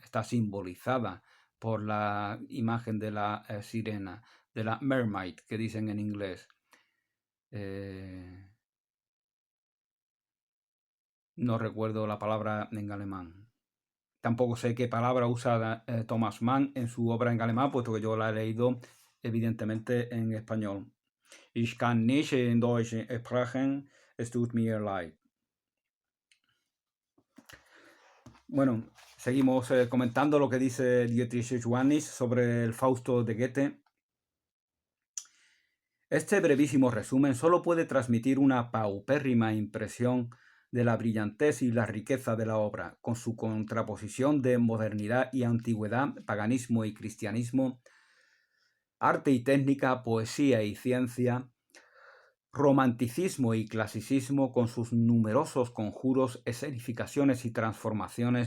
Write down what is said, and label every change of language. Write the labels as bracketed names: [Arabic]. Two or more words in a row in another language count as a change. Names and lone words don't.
[Spanish] Está simbolizada por la imagen de la sirena, de la mermaid, que dicen en inglés. No recuerdo la palabra en alemán. Tampoco sé qué palabra usa Thomas Mann en su obra en alemán, puesto que yo la he leído evidentemente en español. [German] Ich kann nicht in Deutsch sprechen, es tut mir leid. [Spanish] Bueno, seguimos comentando lo que dice Dietrich Johannis sobre el Fausto de Goethe. Este brevísimo resumen solo puede transmitir una paupérrima impresión de la brillantez y la riqueza de la obra, con su contraposición de modernidad y antigüedad, paganismo y cristianismo, arte y técnica, poesía y ciencia, romanticismo y clasicismo, con sus numerosos conjuros, escenificaciones y transformaciones.